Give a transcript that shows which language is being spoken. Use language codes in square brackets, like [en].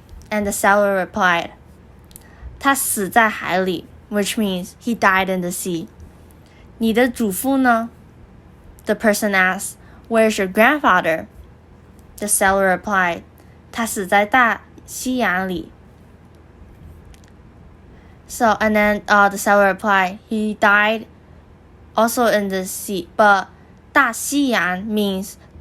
[en] And the sailor replied, [zh] 他死在海里, [en] which means he died in the sea. [zh] 你的祖父呢? [en] The person asked, "Where's your grandfather?" The sailor replied, [zh] 他死在大西洋里. [en] And then the sailor replied, "He died also in the sea." But 大西洋 means